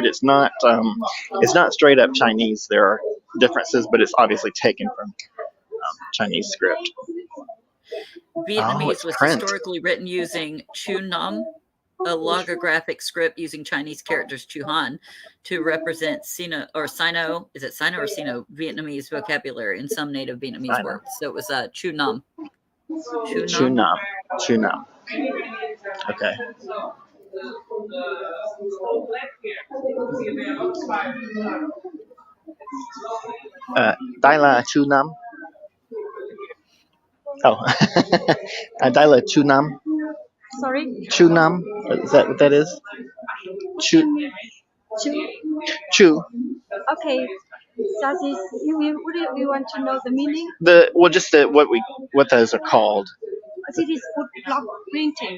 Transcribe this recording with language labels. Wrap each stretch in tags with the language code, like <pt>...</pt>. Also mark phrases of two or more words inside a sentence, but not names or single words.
<en>It's not straight up Chinese. There are differences, but it's obviously taken from Chinese script. Vietnamese was historically written using Chu Nam, a logographic script using Chinese characters Chu Han to represent Sino or Sino. Is it Sino or Sino Vietnamese vocabulary in some native Vietnamese words? So it was Chu Nam. Chu Nam. Okay. Daila Chunam. Oh, Daila Chunam. Sorry? Chunam. Is that what that is? Chu. Chu. Okay. Does this, you want to know the meaning? Just what those are called. It is wood block printing.</en>